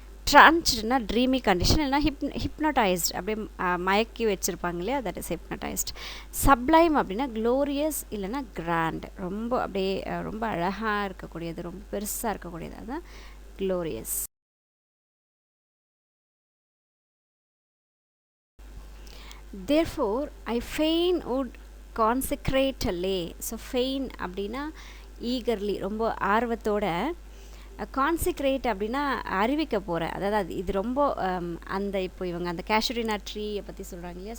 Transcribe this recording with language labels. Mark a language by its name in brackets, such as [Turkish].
[Tamil] ட்ரான்ச்டுனா Dreame condition, இல்லைனா ஹிப்னடைஸ்ட், அப்படியே மயக்கி வச்சுருப்பாங்க இல்லையா, [English] That is hypnotized. [Tamil] சப்ளைம் அப்படின்னா க்ளோரியஸ் இல்லைனா கிராண்ட், ரொம்ப அப்படியே ரொம்ப அழகாக இருக்கக்கூடியது, ரொம்ப பெருசாக இருக்கக்கூடியது, அதுதான் glorious. [English] therefore I fain would consecrate a lay. [Tamil] So feign அப்படின்னா ஈகர்லி, ரொம்ப ஆர்வத்தோட. கான்சிக்ரேட் அப்படின்னா அறிவிக்க போகிறேன், அதாவது இது ரொம்ப அந்த இப்போ இவங்க அந்த கேஷுரினா ட்ரீயை பற்றி சொல்கிறாங்க இல்லையா.